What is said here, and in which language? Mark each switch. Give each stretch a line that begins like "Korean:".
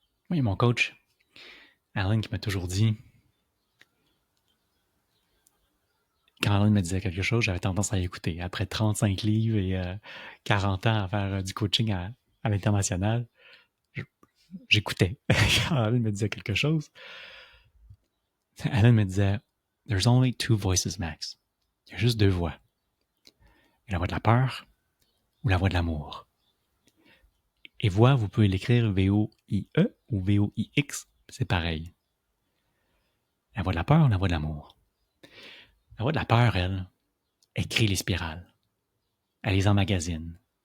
French: Oui, mon coach, Alan, qui m'a toujours dit, quand Alan me disait quelque chose, j'avais tendance à écouter. Après 35 livres et 40 ans à faire du coaching à l'international, j'écoutais quand Alan me disait quelque chose. Alan me disait,
English: there's only two voices, Max.
French: Il y a juste deux voix. La voix de la peur ou la voix de l'amour. Et voix, vous pouvez l'écrire V-O-I-E ou V-O-I-X, c'est pareil. La voix de la peur ou la voix de l'amour. La voix de la peur, elle crée les spirales. Elle les emmagasine.